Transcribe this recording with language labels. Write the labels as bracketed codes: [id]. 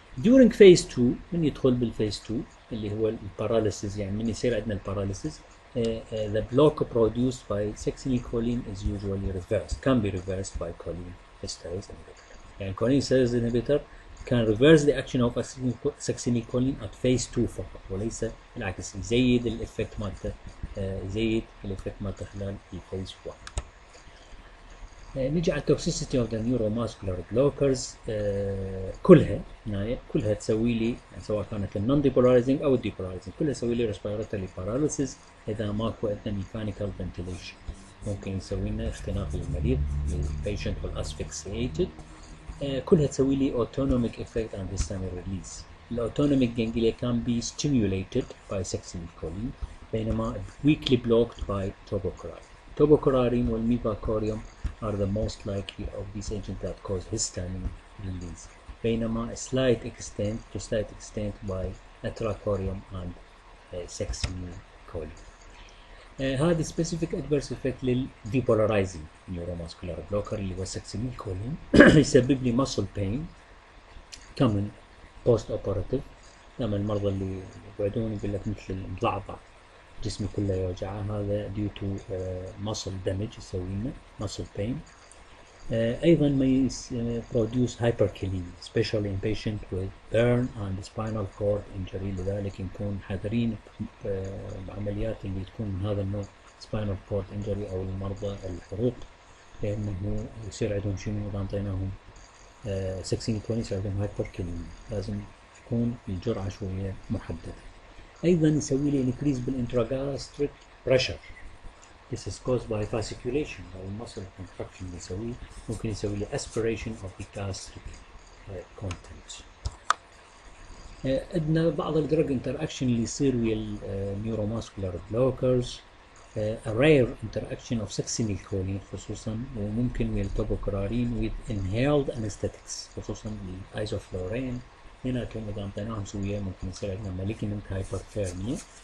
[en] During phase 2 [ar] من يدخل بالphase 2 اللي هو الباراليسيس، يعني من يصير عندنا الباراليسيس [en] the block produced by succinylcholine is usually reversed, can be reversed by cholinesterase inhibitor. [ar] يعني [en] cholinesterase inhibitor can reverse the action of succinylcholine at phase 2 [ar] فقط، وليس بالعكس يزيد الافكت مالته خلال الفيز 1. نجي على التوكسيسيتي اوف ذا نيوروماسكولار بلوكرز. كلها تسوي لي سواء كانت النون ديبولارايزنج او الديبولارايزنج، كلها تسوي لي ريسبيراتوري باراليسيس اذا ماكو عندنا ميكانيكال فنتيليشن. ممكن يسوي لنا اختناق للمريض، البيشنت والاسفكسييتد. كلها تسوي لي [en] autonomic effect on histamine release. الاوتونوميك ganglia can be stimulated by succinylcholine [ar] بينما [en] weakly blocked by tubocurarine. Tubocurarine والmivacurium are the most likely of these agents that cause histamine release [ar] بينما [en] slight extent by acetylcholine and succinylcholine. [ar] هذا [en] specific adverse effect للdepolarizing neuromuscular blocker [ar] اللي هو [en] succinylcholine [ar] يسبب لي [en] muscle pain common post operative. [ar] لما المرضى اللي يقعدون يقول لك مثل مضعضع جسمي كله يوجعه، هذا [en] due to muscle damage [ar] يسوي لنا [en] muscle pain. [ar] أيضا ما [en] produce hyperkalemia especially in patient with burn and spinal cord injury، [ar] لذلك نكون حذرين بعمليات اللي تكون من هذا النوع [en] spinal cord injury [ar] أو المرضى الحروق، لأنه يصير عندهم شنو إذا أعطيناهم succinylcholine يصير عندهم hyperkalemia، لازم تكون الجرعة شوية محددة. أيضا يسوي لي increase بالintragastric pressure. [en] This is caused by fasciculation أو muscle contraction. [ar] ممكن يسوي لي [en] aspiration of the gastric contents. [ar] عندنا بعض الدرج interaction اللي يصير ويا النيوروماسكولار بلوكرز. [en] a rare interaction of succinylcholine [ar] خصوصا، وممكن ويا التوبوكرارين [en] with inhaled anesthetics [ar] خصوصا الايزوفلورين. هناكم إذا أعطيناهم سوية ممكن يصير عندنا [en] malignant hyperthermia.